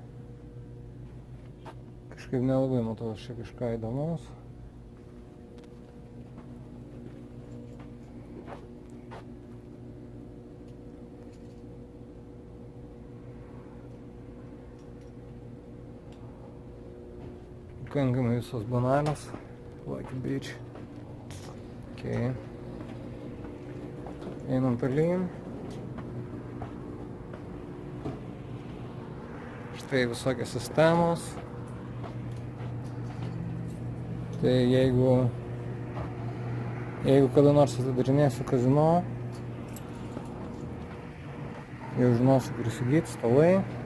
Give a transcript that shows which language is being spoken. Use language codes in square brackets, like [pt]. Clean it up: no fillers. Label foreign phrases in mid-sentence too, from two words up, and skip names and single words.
[lt] Kažkaip nelabai matau čia kažką įdomaus. Pakankamai visos banalios. [en] Like a beach. Okay. [lt] Einam tolyn. Štai visokios sistemos. Tai jeigu kada nors atidarinėsiu kazino, jau žinosiu, kur įsigyti, stalai.